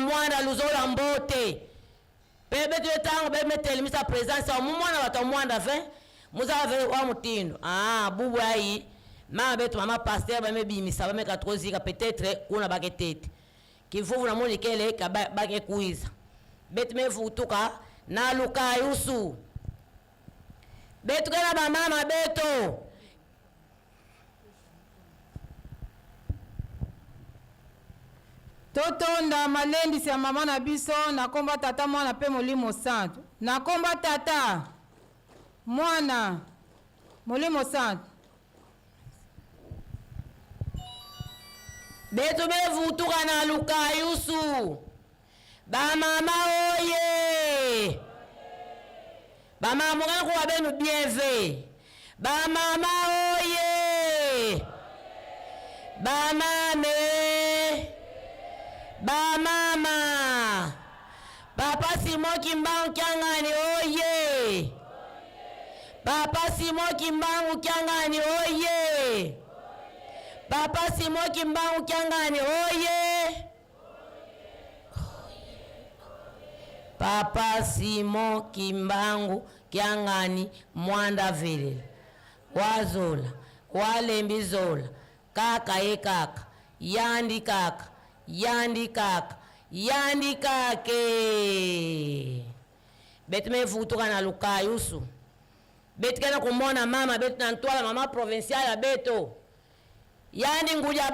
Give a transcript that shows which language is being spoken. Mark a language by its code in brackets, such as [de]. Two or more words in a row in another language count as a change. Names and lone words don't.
[kg] mwanda luzola mbote pe betu etango be metelimisa presence wa mwana wata mwanda ve muzave wa mutindo bubu ai ma betu mama pasteur ba mebimisa ba meka trozika peut-être kuna baketete kivuvu na moni kele ka bake kuiza betu mevutuka na luka yusu betu kana ba mama beto [ln] totonda malendisi ya mama na biso nakomba tata mwana pe molimo santo nakomba tata mwana molimo santo [kg] betu bevutuka na lukayusu bamama oye bamama mungana kuwa benu bienve bamama oye bamame bamama papa Simo Kimbangu Kyangani oye papa Simo Kimbangu Kyangani oye papa Simo Kimbangu Kyangani oye papa Simo Kimbangu Kyangani Mwanda Vile wazola walembi zola kaka ye kaka yandi kaka yandi kaka yandi kake betu mevutuka na lukayusu betu kena kumona mama betu na ntwala mama provincial ya beto yandi nguja